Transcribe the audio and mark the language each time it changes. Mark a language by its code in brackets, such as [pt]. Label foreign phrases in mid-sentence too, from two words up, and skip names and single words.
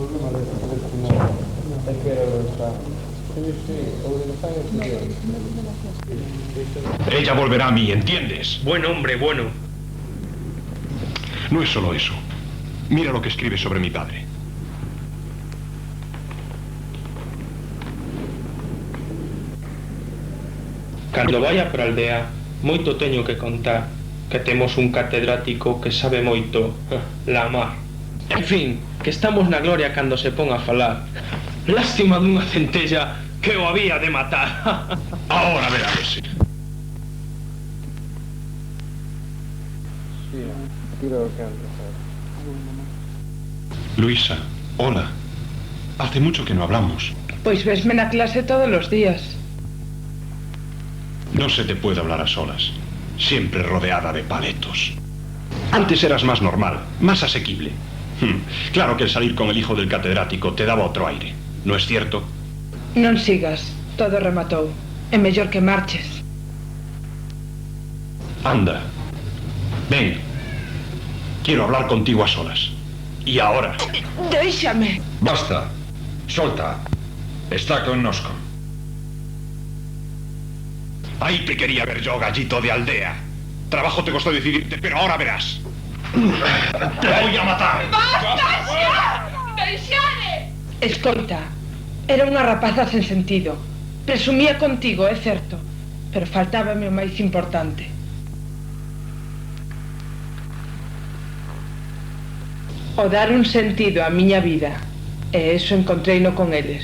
[es] Ella volverá a mí, ¿entiendes? Buen hombre, bueno. No es solo eso. Mira lo que escribe sobre mi padre. [gl] Cando vaya para a aldea, moito teño que contar, que temos un catedrático que sabe moito la mar. En fin, que estamos na gloria cando se pon a falar. Lástima dunha centella que o había de matar. [es] Ahora verá ese. Luisa, hola. Hace mucho que no hablamos. [gl] Pois vesme na clase todos os días. [es] No se te puede hablar a solas, siempre rodeada de paletos. Antes eras más normal, más asequible. Claro que el salir con el hijo del catedrático te daba otro aire, ¿no es cierto? [gl] Non sigas, todo rematou. É mellor que marches. [es] Anda, ven. Quiero hablar contigo a solas. Y ahora. [gl] Déixame. Basta, solta. Está connosco. [es] Ahí te quería ver yo, gallito de aldea. Trabajo te costó decidirte, pero ahora verás. ¡Te voy a matar! [gl] Basta xa! Deixade! Escoita, era unha rapaza sen sentido. Presumía contigo, é certo, pero faltábame o máis importante. O dar un sentido á miña vida, e eso encontreino con eles.